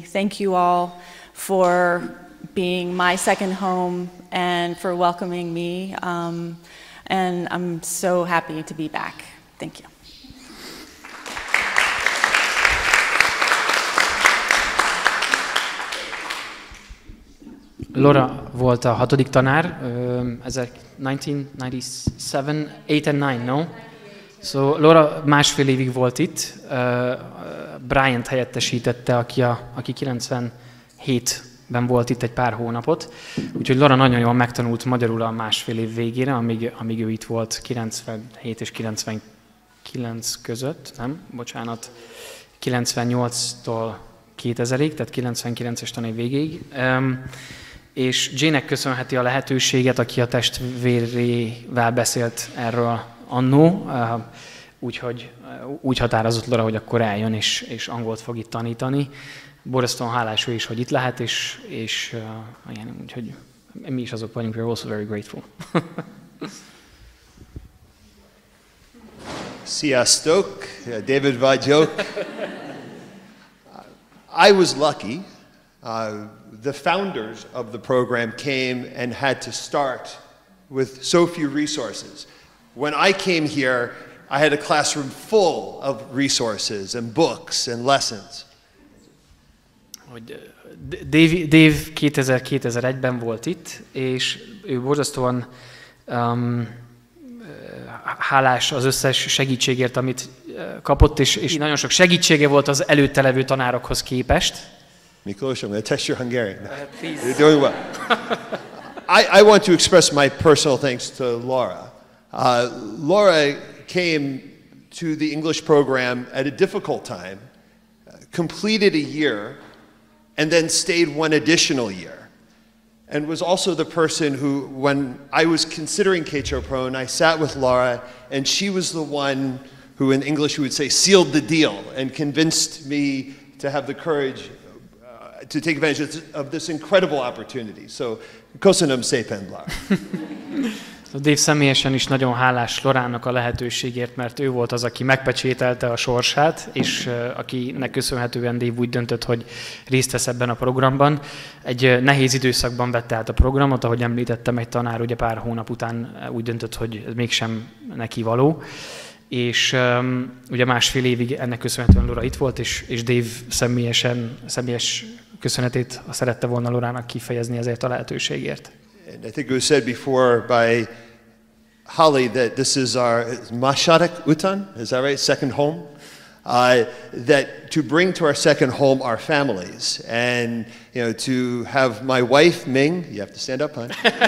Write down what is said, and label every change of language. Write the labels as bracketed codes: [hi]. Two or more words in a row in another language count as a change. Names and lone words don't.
[en] Thank you all for being my second home and for welcoming me. And and I'm so happy to be back. Thank you. [hu] Laura volt a 6. [en] tanár, 1997, 8 and 9, no? [hu] So Laura másfél évig volt itt, Bryant helyettesítette, aki 97-ben volt itt egy pár hónapot, úgyhogy Laura nagyon jól megtanult magyarul a másfél év végére, amíg ő itt volt 97 és 99 között, nem? Bocsánat, 98-tól 2000-ig, tehát 99-es tanév végéig. És Jane-nek köszönheti a lehetőséget, aki a testvérével beszélt erről annó, úgyhogy úgy határozott Laura, hogy akkor eljön és angolt fog itt tanítani. Borzasztóan hálás ő is, hogy itt lehet, és igen, úgyhogy mi is azok vagyunk, [en] we're also very grateful. [hu] Sziasztok, David vagyok. [en] I was lucky. The founders of the program came and had to start with so few resources. When I came here, I had a classroom full of resources and books and lessons. [hu] Dave 2001-ben volt itt, és ő borzasztóan hálás az összes segítségért, amit kapott, és nagyon sok segítsége volt az előtte levő tanárokhoz képest. [en] Miklós, I'm going to test your Hungarian. Please. You're doing well. I want to express my personal thanks to Laura. Laura came to the English program at a difficult time, completed a year, and then stayed one additional year. And was also the person who, when I was considering Kétsoprony, I sat with Laura, and she was the one who in English we would say sealed the deal and convinced me to have the courage to take advantage of this incredible opportunity. So, [hu] köszönöm szépen, Laura. Dave személyesen is nagyon hálás Lorának a lehetőségért, mert ő volt az, aki megpecsételte a sorsát, és akinek köszönhetően Dave úgy döntött, hogy részt vesz ebben a programban. Egy nehéz időszakban vette át a programot, ahogy említettem, egy tanár ugye pár hónap után úgy döntött, hogy ez mégsem neki való. És ugye másfél évig ennek köszönhetően Laura itt volt, és Dave személyes köszönetét szerette volna Lorának kifejezni ezért a lehetőségért. [en] And I think it was said before by Holly that this is our [hu] második utan, [en] is that right? Second home? That to bring to our second home our families, and to have my wife Ming. You have to stand up, hon.